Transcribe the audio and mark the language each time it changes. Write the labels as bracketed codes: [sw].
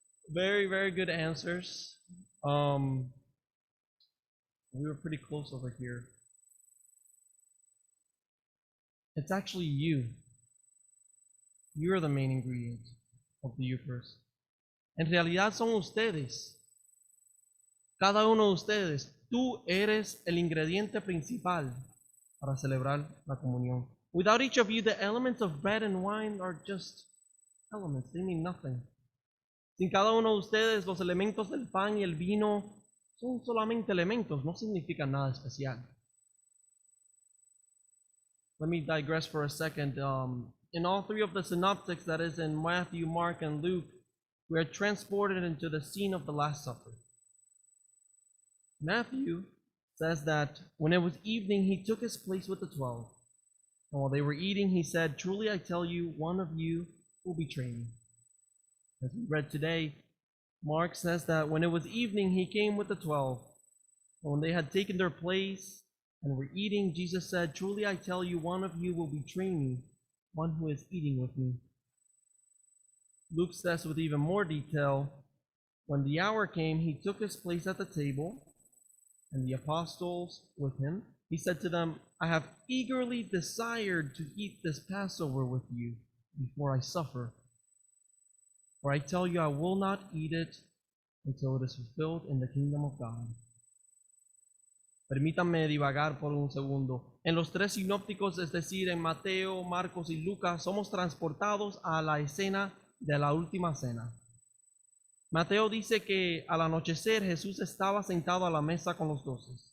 [en] Very, very good answers. We were pretty close over here. It's actually you. You're the main ingredient of the Eucharist. [es] En realidad son ustedes. Cada uno de ustedes. Tú eres el ingrediente principal para celebrar la comunión. [en] Without each of you, the elements of bread and wine are just elements. They mean nothing. [es] Sin cada uno de ustedes, los elementos del pan y el vino son solamente elementos, no significan nada especial. [en] Let me digress for a second. In all three of the synoptics, that is in Matthew, Mark, and Luke, we are transported into the scene of the Last Supper. Matthew says that when it was evening, he took his place with the 12. And while they were eating, he said, "Truly I tell you, one of you will betray me." As we read today, Mark says that when it was evening, he came with the 12. And when they had taken their place and were eating, Jesus said, "Truly I tell you, one of you will betray me, one who is eating with me." Luke says with even more detail, when the hour came, he took his place at the table, and the apostles with him. He said to them, "I have eagerly desired to eat this Passover with you before I suffer." For I tell you, I will not eat it until it is fulfilled in the kingdom of God. [es] Permítanme divagar por un segundo. En los tres sinópticos, es decir, en Mateo, Marcos y Lucas, somos transportados a la escena de la última cena. Mateo dice que al anochecer Jesús estaba sentado a la mesa con los 12.